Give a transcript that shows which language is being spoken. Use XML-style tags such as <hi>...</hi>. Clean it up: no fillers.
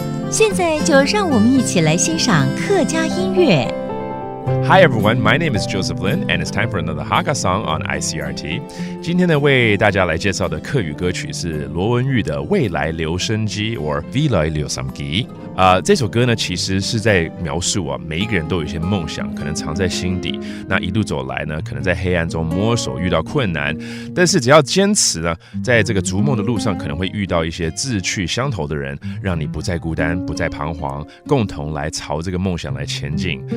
<zh>现在就让我们一起来欣赏客家音乐。</zh> <en>Hi everyone, my name is Joseph Lin, and it's time for another Hakka song on ICRT.</en> <zh>今天呢，为大家来介绍的客语歌曲是罗文玉的《未来留声机》or未来留聲機。这首歌呢，其实是在描述每一个人都有一些梦想，可能藏在心底。那一路走来呢，可能在黑暗中摸索，遇到困难，但是只要坚持呢，在这个逐梦的路上，可能会遇到一些志趣相投的人，让你不再孤单，不再彷徨，共同来朝这个梦想来前进。</zh>